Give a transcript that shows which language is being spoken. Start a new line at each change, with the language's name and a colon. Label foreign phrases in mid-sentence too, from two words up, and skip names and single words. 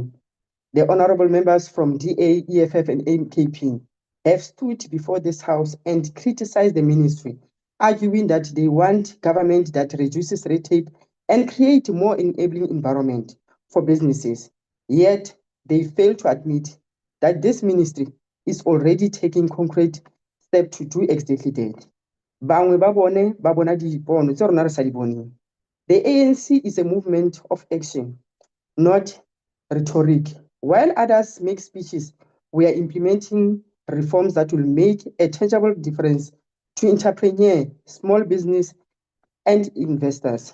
English: The honorable members from DA, EFF, and MKP have stood before this house and criticized the ministry, arguing that they want government that reduces red tape and create a more enabling environment for businesses. Yet, they fail to admit that this ministry is already taking concrete steps to do exactly that.
Tswana: Bangwe ba bona dipono tse rona re sa di boneng.
English: The ANC is a movement of action, not rhetoric. While others make speeches, we are implementing reforms that will make a tangible difference to entrepreneurs, small business, and investors.